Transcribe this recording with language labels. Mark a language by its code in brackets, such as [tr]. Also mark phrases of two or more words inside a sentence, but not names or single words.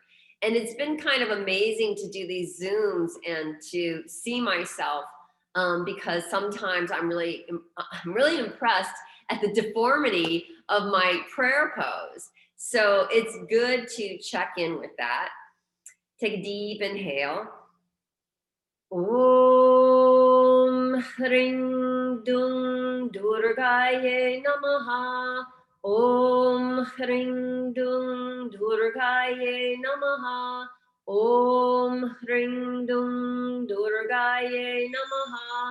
[en] And it's been kind of amazing to do these Zooms and to see myself because sometimes I'm really impressed at the deformity of my prayer pose. So it's good to check in with that. Take a deep inhale. [sa] Om Hring Dung Durgaye Namaha. Om Hring Dung Durgaye Namaha. Om Hring Dung Durgaye Namaha.